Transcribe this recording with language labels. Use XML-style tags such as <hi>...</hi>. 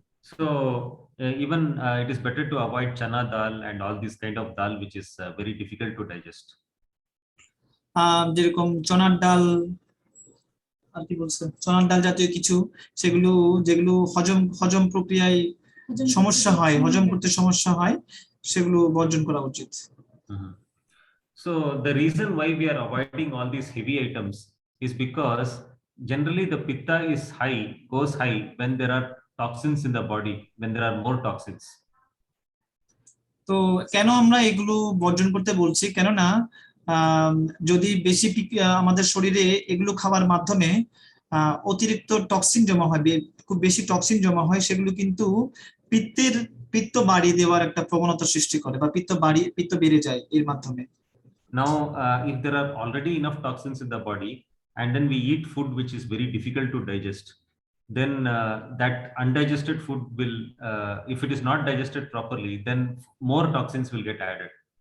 <en>So even it is better to avoid chana dal and all this kind of dal which is very difficult to digest.</en> <bn>যেরকম চনার ডাল, আর কি বলছে, চনার ডাল জাতীয় কিছু, যেগুলো হজম প্রক্রিয়ায় সমস্যা হয়, হজম করতে সমস্যা হয়, সেগুলো বর্জন করা উচিত।</bn> <en>So the reason why we are avoiding all these heavy items is because generally the pitta goes high when there are toxins in the body, when there are more toxins.</en> <bn>তো কেন আমরা এগুলো বর্জন করতে বলছি, কেননা যদি বেশি আমাদের শরীরে এগুলো খাওয়ার মাধ্যমে অতিরিক্ত টক্সিন জমা হয়, খুব বেশি টক্সিন জমা হয়, সেগুলো কিন্তু পিত্ত বাড়িয়ে দেওয়ার একটা প্রবণতা সৃষ্টি করে, বা পিত্ত বেড়ে যায় এর মাধ্যমে।</bn> <en>Now if there are already enough toxins in the body, and then we eat food which is very difficult to digest, then that undigested food will, if it is not digested properly, then more toxins will get added.</en>